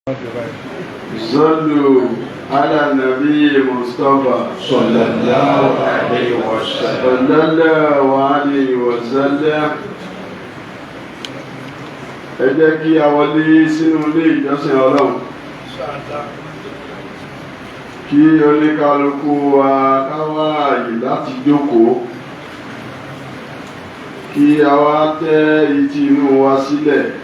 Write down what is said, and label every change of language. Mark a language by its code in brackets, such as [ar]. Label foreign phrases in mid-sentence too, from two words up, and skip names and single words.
[ar] صلوا على النبي المصطفى صلى الله عليه وسلم. [yo] ẹ jẹ́ kí a wọlé sínú ilé ìjọsìn Ọlọ́run kí oníkálukú wa ká wá àyè láti jókòó kí a wá tẹ́ etí inú wa sílẹ̀